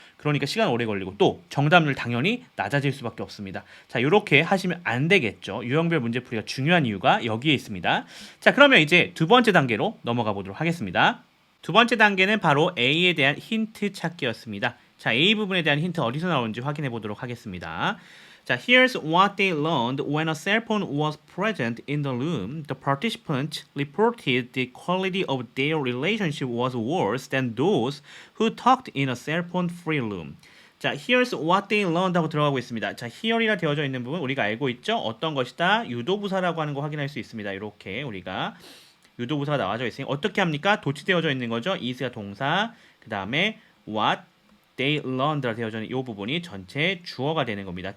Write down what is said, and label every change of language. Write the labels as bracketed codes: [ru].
[ko] 그러니까 시간 오래 걸리고 또 정답률 당연히 낮아질 수밖에 없습니다. 자, 이렇게 하시면 안 되겠죠. 유형별 문제풀이가 중요한 이유가 여기에 있습니다. 자, 그러면 이제 두 번째 단계로 넘어가 보도록 하겠습니다. 두 번째 단계는 바로 A에 대한 힌트 찾기였습니다. 자, A 부분에 대한 힌트 어디서 나오는지 확인해 보도록 하겠습니다. [en] 자, here's what they learned when a cell phone was present in the room. The participants reported the quality of their relationship was worse than those who talked in a cell phone-free room. [ko] 자, [en] here's what they learned [ko] 하고 들어가고 있습니다. 자, here이라 되어져 있는 부분 우리가 알고 있죠? 어떤 것이다? 유도부사라고 하는 거 확인할 수 있습니다. 이렇게 우리가 유도부사가 나와져 있으니 어떻게 합니까? 도치되어져 있는 거죠. is가 동사, 그 다음에 what they learned라 되어져 있는 이 부분이 전체 주어가 되는 겁니다.